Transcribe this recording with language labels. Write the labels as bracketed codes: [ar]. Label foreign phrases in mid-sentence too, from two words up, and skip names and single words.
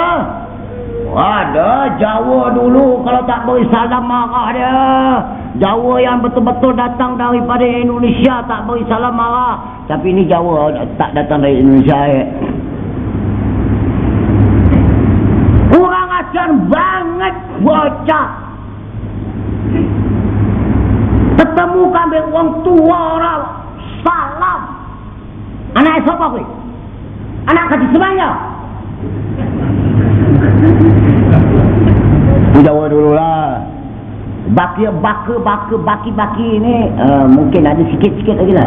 [ms] Ada Jawa dulu kalau tak beri salam marah dia. Jawa yang betul-betul datang daripada Indonesia tak beri salam marah. Tapi ni Jawa tak datang dari Indonesia. [jv] Kurang ajar banget bocah. [ms] Ketemu kami orang tua orang salam. Anak siapa ke? Anak kecil semuanya. Jawa dululah. Baki ni mungkin ada sikit-sikit lagi lah.